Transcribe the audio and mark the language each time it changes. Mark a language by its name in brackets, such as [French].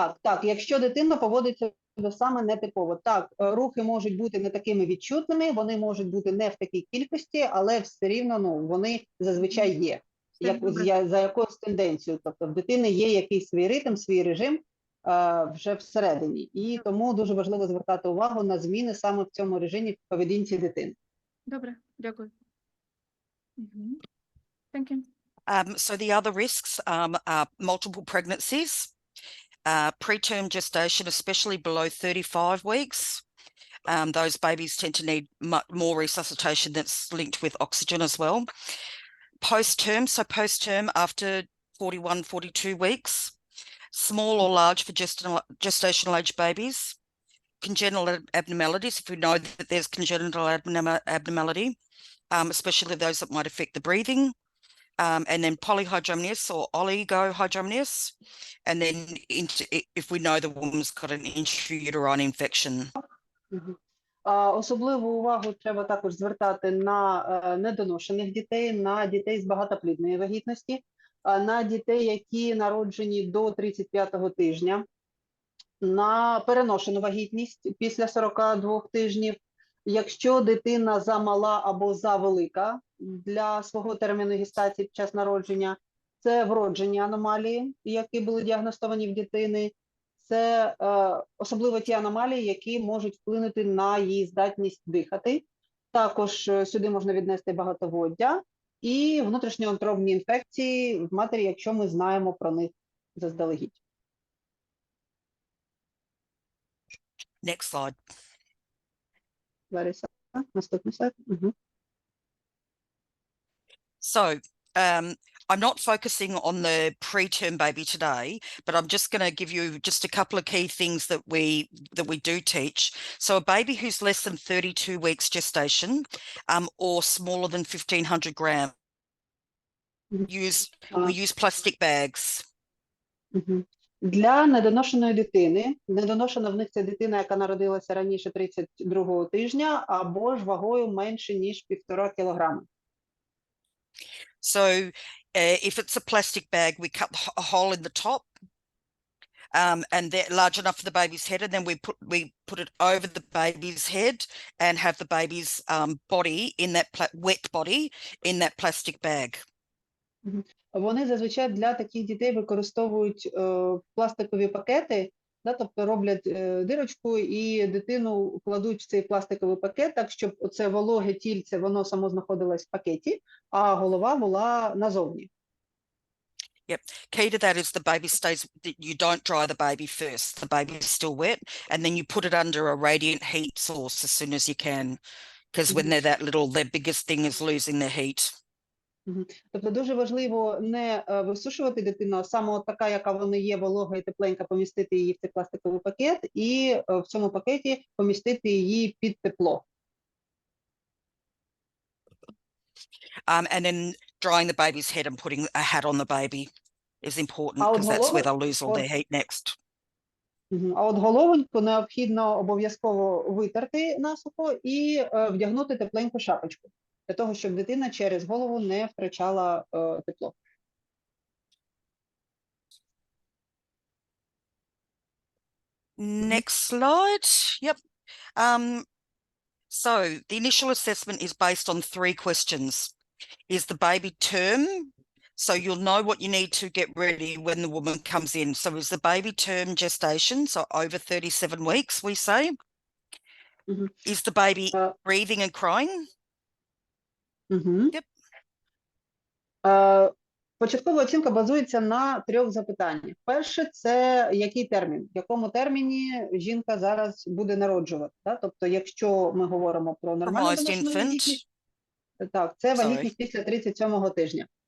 [Ukrainian] Так, якщо дитина поводиться саме нетипово. Так, рухи можуть бути не такими відчутними, вони можуть бути не в такій кількості, але все рівно, ну, вони зазвичай є. За якоюсь тенденцією. Тобто в дитини є якийсь свій ритм, свій режим, вже всередині. І тому дуже важливо звертати увагу на зміни саме в цьому режимі в поведінці дитини. Добре, дякую. [English] Thank you. So the other risks are multiple pregnancies, preterm gestation, especially below 35 weeks. Those babies tend to need more resuscitation that's linked with oxygen as well. Post-term, so post-term after 41, 42 weeks. Small or large for gestational age babies, congenital abnormalities, if we know that there's congenital abnormality, especially those that might affect the breathing, and then polyhydramnios or oligohydramnios, and then if we know the woman's got an intrauterine infection. [Ukrainian] Особливу увагу треба також звертати на недоношених дітей, на дітей з багатоплідної вагітності, на дітей, які народжені до 35-го тижня, на переношену вагітність після 42 тижнів, якщо дитина замала або завелика для свого терміну гестації під час народження, це вроджені аномалії, які були діагностовані в дитини, це особливо ті аномалії, які можуть вплинути на її здатність дихати. Також сюди можна віднести багатоводдя і внутрішньоутробні інфекції в матері, якщо ми знаємо про них заздалегідь. [English] Next slide. [Ukrainian] Лариса, наступний слайд. [English] So, I'm not focusing on the preterm baby today, but I'm just going to give you just a couple of key things that we do teach. So a baby who's less than 32 weeks gestation or smaller than 1,500 grams, we use plastic bags. [Ukrainian] Для недоношеної дитини, недоношена в них це дитина, яка народилася раніше 32-го тижня, або ж вагою менше, ніж 1,5 кілограми. [English] So if it's a plastic bag, we cut a hole in the top and they're large enough for the baby's head, and then we put it over the baby's head and have the baby's body in that wet body in that plastic bag. [Ukrainian] Вони зазвичай для таких дітей використовують пластикові пакети, Да, тобто роблять дирочку і дитину кладуть в цей пластиковий пакет, так щоб оце вологе тільце, воно само знаходилось в пакеті, а голова була назовні. [English] Key to that is the baby stays, you don't dry the baby first. The baby is still wet, and then you put it under a radiant heat source as soon as you can. Because when they're that little, their biggest thing is losing their heat. [Ukrainian] Тобто дуже важливо не висушувати дитину, а саме от така, яка вона є, волога і тепленька, помістити її в цей пластиковий пакет і в цьому пакеті помістити її під тепло. [English] And then drying the baby's head and putting a hat on the baby is important because that's where they'll lose all their heat next. [Ukrainian] А от головоньку необхідно обов'язково витерти насухо і вдягнути тепленьку шапочку, для того, щоб дитина через голову не втрачала тепло. [English] Next slide. Yep. So the initial assessment is based on 3 questions. Is the baby term? So you'll know what you need to get ready when the woman comes in. So is the baby term gestation? So over 37 weeks, we say. Is the baby breathing and crying? Yep. [Ukrainian] Початкова оцінка базується на 3 запитаннях. Перше – це який термін, в якому терміні жінка зараз буде народжувати. Да? Тобто, якщо ми говоримо про нормальну доношену вагітність, так, це вагітність після 37-го тижня.